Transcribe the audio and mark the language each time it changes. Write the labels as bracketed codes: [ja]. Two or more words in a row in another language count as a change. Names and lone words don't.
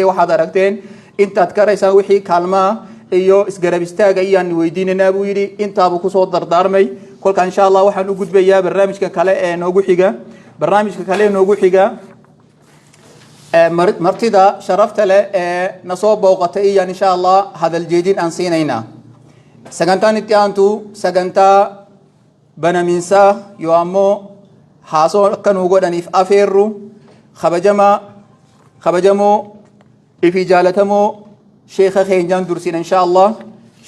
[so] Waxaad aragteen intaad karaysaa wixii kaalmaa iyo isgarab istaaga ayaan weydiinanaa buu yidhi. Intaabuu ku soo dardaarmay. Kolka [ar] insha Allah [so] waxaan u gudbayaa barnaamijka kale ee noogu xiga. Martida sharafta leh ee na soo booqatay ayaan [ar] insha Allah [so] hadal jeedin aan siinaynaa. [om] Sagantaan itti aantu sagantaa banaminsaa yoo ammoo haasoo akka nuu godhaniif afeerru kabajamoo ifi jaalatamoo sheekha keenyaan dursina [ar] insha Allah.